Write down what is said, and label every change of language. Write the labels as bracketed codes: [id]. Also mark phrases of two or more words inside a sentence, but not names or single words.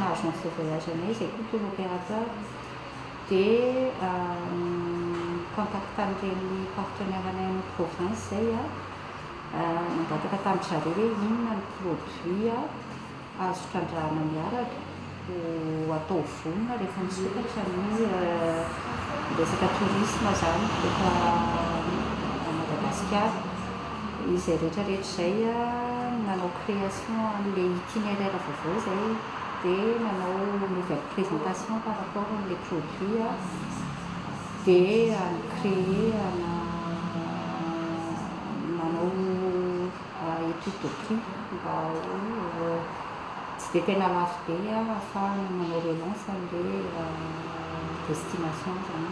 [fr] agence de voyage [mg] anay zay koa [fr] tour opérateur [mg] dia contact amin'ireny partenaire anay amin'ny province zay mandataka tamin'ny zareo hoe inona ny produit azo trandrahana miaraka atao vonona rehefa misokatra ny resaka tourisme zany efa Madagasikara. Izay rehetrarehetra zay nanao création an'le itinéraire vaovao zay dia nanao [fr] nouvelle présentation par rapport [mg] am'le produit dia créer nanao [fr] étude de prix [mg] mba tsy dia tena lafo be ahafahana manao relance an'le destination zany.